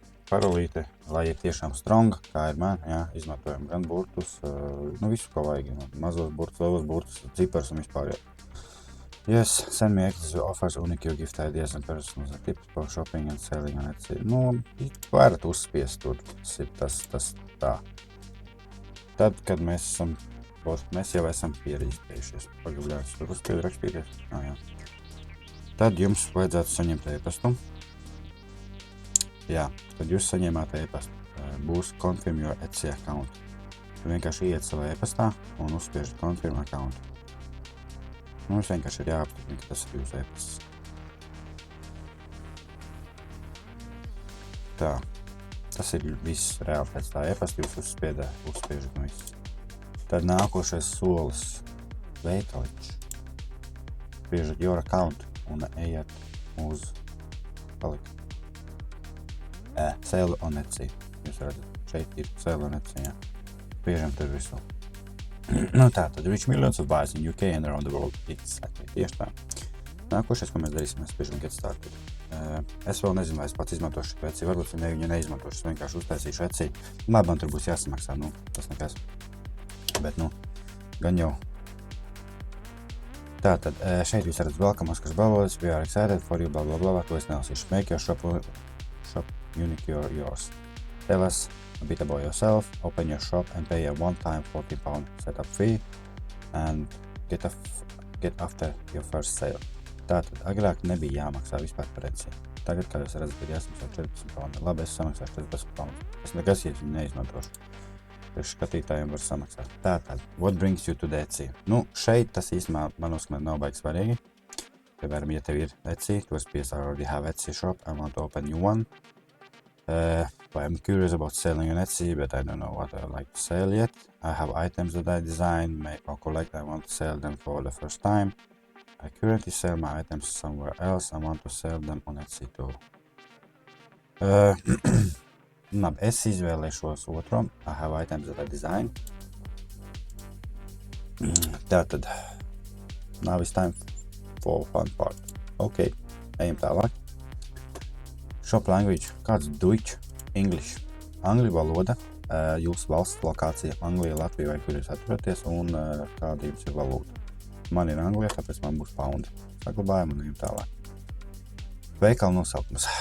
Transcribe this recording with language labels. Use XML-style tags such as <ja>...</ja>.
<lv>Parolīte, lai ir tiešām strong, kā ir man, jā, izmantojam gan burtus, nu visu, ko vajag, mazos burtus, lielos burtus, cipars un vispār, jā.</lv> <en>Yes, send me exclusive offers, unique gift ideas and personal tips for shopping and selling on Etsy.</en> <lv>Nu, varat uzspiest tur, tas tā. Tad, kad mēs jau esam pieregistrējušies, pagabļājuši tur uzspiedu rakstīties, jā. Tad jums vajadzētu saņemt e-pastu. Jā, tad jūs saņēmāt e-pastu. Būs</lv> <en>confirm your Etsy account.</en> <lv>Vienkārši iet savā e-pastā un uzspiežat</lv> <en>confirm account.</en> <lv>Nu, jums vienkārši ir jāapstiprina, ka tas ir jūsu e-pasts. Tā, tas ir viss reāli pēc tā e-pasta, jūs uzspiežat un viss. Tad nākošais solis veikaliņš. Spiežat</lv> <en>your account</en> <lv>un ejat uz palikt.</lv> <en>Sale on Etsy.</en> <lv>Jūs redzat, šeit ir</lv> <en>Sale on Etsy,</en> <lv>jā. Spiežam tur visu. Nu tā, tad</lv> <en>reach millions of buyers in UK and around the world. Exactly,</en> <lv>tieši tā. Nākošais, ko mēs darīsim, mēs spiežam</lv> <en>get started.</en> <lv>Es vēl nezinu, vai es pats izmantošu Etsy, varbūt viņa neizmantošu, es vienkārši uztaisīšu Etsy. Labi, man tur būs jāsamaksā, nu, tas nekas. Bet, nu, gan jau. Tātad, šeit jūs redzat</lv> <en>welcome Oskars Balodis, we are excited for you, blah, blah, blah,</en> <lv>to es nelasīšu.</lv> <en>Make your shop unique yours. Tell us a bit about yourself, open your shop and pay a one-time £40 setup fee and get after your first sale.</en> <lv>Tātad, agrāk nebija jāmaksā vispār par Etsy. Tagad, kā jūs redzat, ir jāsamaksā £14. Labi, es samaksāšu £14. Es nekas neizmantošu. Priekš skatītājiem var samaksāt.</lv> <en>Tātad, what brings you to the Etsy?</en> <lv>Nu, šeit tas īstenībā, man uzskatīt, nav baigi svarīgi. Piemēram, ja tev ir Etsy, tu esi pies</lv> <en>already have Etsy shop, I want to open new one. I'm curious about selling on Etsy, but I don't know what I like to sell yet. I have items that I design, make or collect. I want to sell them for the first time. I currently sell my items somewhere else. I want to sell them on Etsy too.</en> <lv>Labi, es izvēlēšos otro.</lv> <en>I have items that I design. Tātad, now it's time for fun part.</en> <lv>Ok, ejam tālāk. Shop language, kāds Deutsch, English, angļu valoda, jūsu valsts lokācija, Anglija, Latvija vai kur jūs aturaties un kāda jums ir valūta. Man ir Anglija, tāpēc man būs paundi. Saglabājam un ejam tālāk. Veikala nosaukums.</lv>